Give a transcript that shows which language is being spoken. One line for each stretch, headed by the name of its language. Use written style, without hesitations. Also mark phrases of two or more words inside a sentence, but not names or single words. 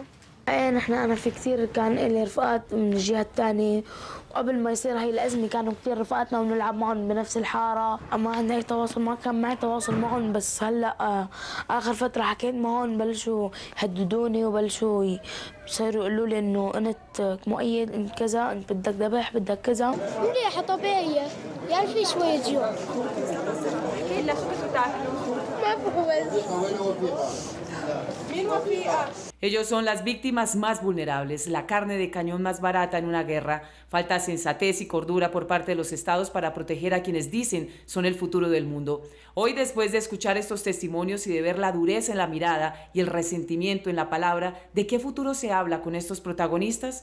Arabic: أنا في كثير كان لي رفقات من الجهة الثانية، وقبل ما يصير هاي الأزمة كانوا كثير رفقاتنا ونلعب معهم بنفس الحارة، أما عندنا أي تواصل ما كان معي تواصل معهم، بس هلا آخر فترة حكيت معهم بلشوا يهددوني وبلشوا صاروا يقولوا لي إنه أنت مؤيد، أنت كذا، أنت بدك ذبح، بدك كذا. مليحة طبيعية، يعني في شوية جوع. ما
Spanish: Ellos son las víctimas más vulnerables, la carne de cañón más barata en una guerra. Falta sensatez y cordura por parte de los estados para proteger a quienes dicen son el futuro del mundo. Hoy, después de escuchar estos testimonios y de ver la dureza en la mirada y el resentimiento en la palabra, ¿de qué futuro se habla con estos protagonistas?